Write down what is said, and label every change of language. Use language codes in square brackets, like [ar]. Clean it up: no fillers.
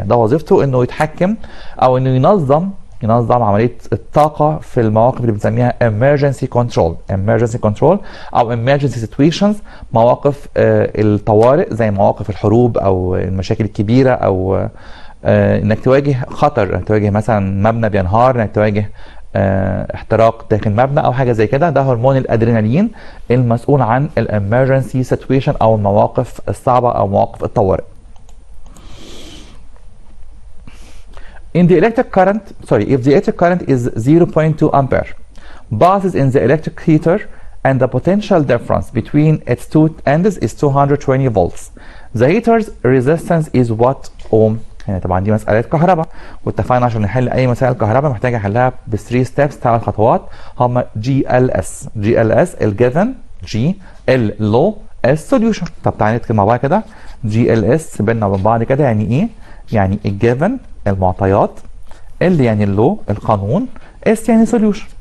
[ar] ده وظيفته انه يتحكم او انه ينظم عمليه الطاقه في المواقف اللي بنسميها [en] emergency control [ar] او [en] emergency situations، [ar] مواقف الطوارئ زي مواقف الحروب او المشاكل الكبيره، او انك تواجه خطر، انك تواجه مثلا مبنى بينهار، انك تواجه احتراق داخل مبنى او حاجه زي كده. ده هرمون الادرينالين المسؤول عن الامرجنسي سيتويشن او المواقف الصعبه او مواقف الطوارئ. [en] In the electric current, if the electric current is 0.2 ampere passes in the electric heater and the potential difference between its two ends is 220 volts, the heater's resistance is what ohm. [ar] يعني طبعا دي مسألة كهرباء، واتفقنا عشان نحل أي مسائل كهرباء محتاج أحلها ب 3 ستيبس، 3 خطوات، هم GLS الجيفن، G اللو السوليوشن. طب تعالى نكتب مع بعض كده GLS بيننا وبين بعض كده يعني إيه؟ يعني الجيفن المعطيات، ال يعني اللو القانون، اس يعني سوليوشن.